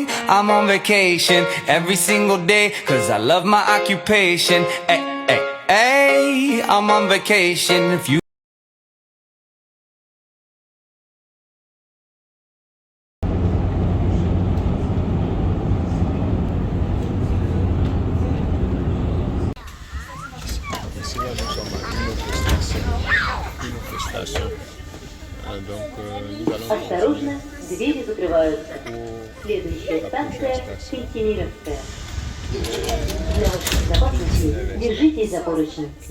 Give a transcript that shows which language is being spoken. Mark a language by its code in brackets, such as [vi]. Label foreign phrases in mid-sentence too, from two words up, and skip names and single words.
[en] I'm on vacation every single day, cause I love my occupation. Ay, ay, ay, I'm on vacation. If you [fr] Ici, là, nous sommes à une autre station. Une autre station. Nous allons [ru] Осторожно, двери закрываются. [fr] pour [ru] Следующая [fr] la prochaine [ru] станция [fr] station. [ru] Кентимировская. Для вашей безопасности держитесь за поручни.